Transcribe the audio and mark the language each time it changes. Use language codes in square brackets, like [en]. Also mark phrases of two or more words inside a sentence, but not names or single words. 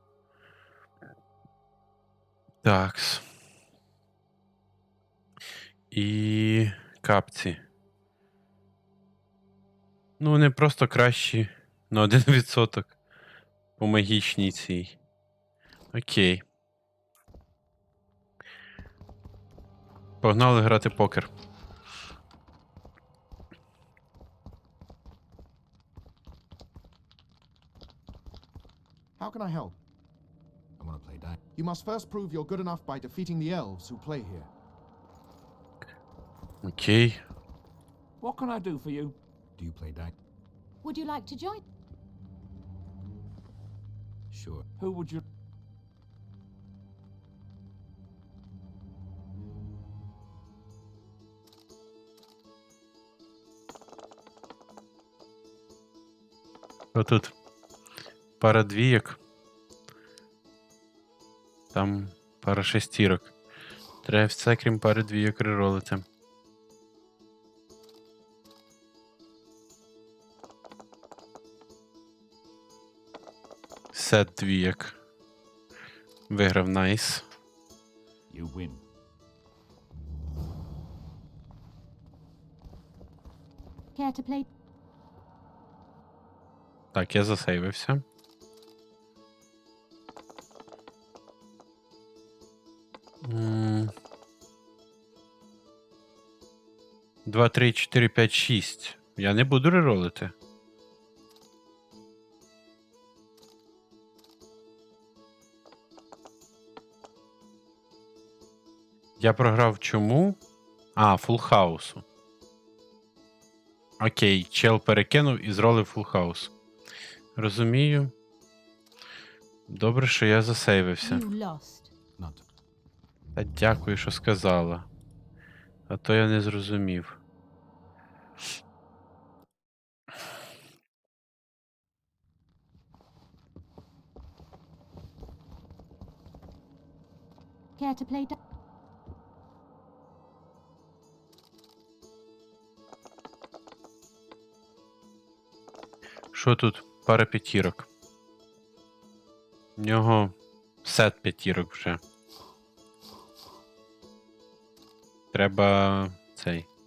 [uk] Такс. І капці. Ну, вони просто кращі на 1% по магічній цій. Окей. Погнали грати покер. [en] How can I help? I want to play dice. You must first prove you're good enough by defeating the elves who play here. [uk] Окей. [en] What can I do for you? Do you play dice? Would you like to join? Sure. Who would you... [uk] Отут пара двійок. Там пара шестірок. Треба все, крім пари двійок, реролити. Сет двійок. Виграв найс. [en] You win. Care to play? [uk] Так, я засейвився. Два, три, 4, 5, 6. Я не буду реролити. Я програв чому? А, [en] full house. [uk] Окей, чел перекинув і зролив [en] full house. [uk] Розумію. Добре, що я засейвився. [en] You lost. Not to. [uk] Та дякую, що сказала. А то я не зрозумів. Care to play? Що тут? Пара п'ятірок. В нього сет п'ятірок вже. Треба цей.